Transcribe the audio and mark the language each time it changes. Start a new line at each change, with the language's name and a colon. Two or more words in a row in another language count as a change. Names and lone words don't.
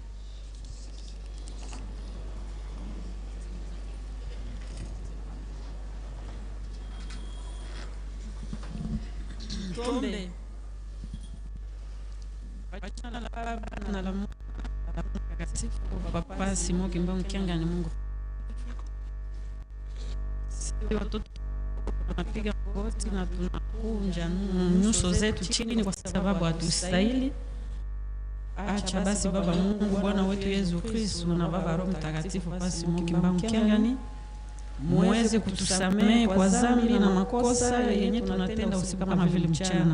Swahili: Tombe Papa Simon Kimbangu Kiangani Mungu. Sisi watoto tunapiga magoti na tunakunja nyuso zetu chini kwa sababu hatustahili. Acha basi Baba Mungu Bwana wetu Yesu Kristo na Baba Roho Mtakatifu Papa Simon Kimbangu Kiangani muweze kutusamehe kwa dhambi na makosa yenye tunatenda usiku kama vile mchana.